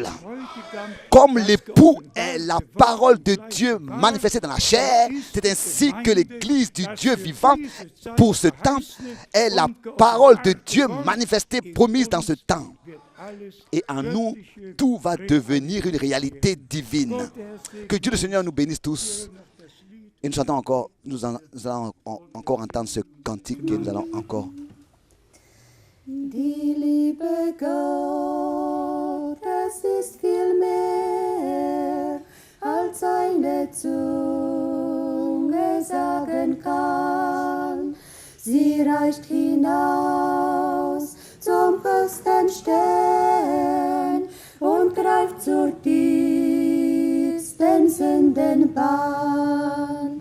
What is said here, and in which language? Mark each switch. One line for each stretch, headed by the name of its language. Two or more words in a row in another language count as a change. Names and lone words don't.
French: Comme l'époux est la parole de Dieu manifestée dans la chair, c'est ainsi que l'église du Dieu vivant pour ce temps est la parole de Dieu manifestée, promise dans ce temps. Et en nous, tout va devenir une réalité divine. Que Dieu le Seigneur nous bénisse tous. Et nous chantons encore, nous allons encore entendre ce cantique que nous allons encore.
German: Die Liebe Gott, es ist viel mehr, als eine Zunge sagen kann. Sie reicht hinaus zum höchsten Stern und greift zur tiefsten Sündenbahn.